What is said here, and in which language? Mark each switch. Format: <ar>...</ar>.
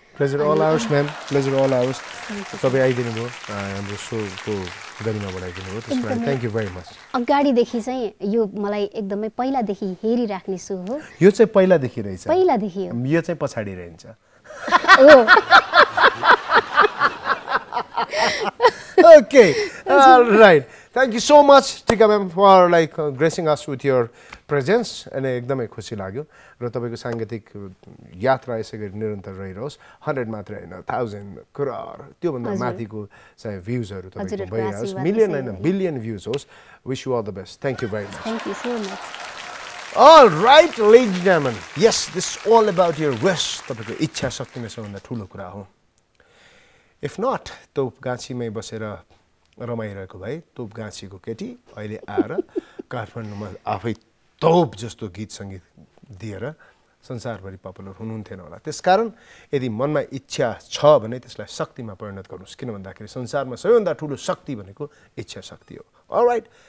<en>pleasure all ours ma'am pleasure all ours</en> <ne>तपाईँ आइदिनु भयो हाम्रो सोको गरिमा बढाइदिनु भयो त्यसमा</ne> <en>thank you very much</en> <ne>अगाडिदेखि चाहिँ यो मलाई एकदमै पहिलादेखि हेरिराख्ने सो हो यो चाहिँ पहिलादेखि रहेछ पहिलादेखि यो चाहिँ पछाडि रहन्छ</ne> <en>Okay, all right. Thank you so much, Tika ma'am, for gracing us with your presence.</en> <ne>And एकदमै खुसी लाग्यो र तपाईको सांगीतिक यात्रा यसै गरी निरन्तर रहिरहोस् 100 मात्र हैन 1000 करोड त्यो भन्दा माथिको चाहिँ भ्युजहरु तपाईको भइरहोस् मिलियन हैन बिलियन भ्युज होस्</ne> <en>wish you all the best thank you very much thank you so much all right ladies and gentlemen yes this is all about your wish</en> <ne>तपाईको इच्छा शक्ति नै सबभन्दा ठूलो कुरा हो</ne> <en>if not</en> <ne>तोपगाछीमै बसेर रमाइरहेको भए तोपगाछीको केटी अहिले आएर काठमाडौँमा आफै तोप जस्तो गीत संगीत दिएर संसारभरि पपुलर हुनुहुन्थेन होला त्यसकारण यदि मनमा इच्छा छ भने त्यसलाई शक्तिमा परिणत गर्नुस् किन भन्दाखेरि संसारमा सबैभन्दा ठूलो शक्ति भनेको इच्छा शक्ति हो</ne> <en>all right</en>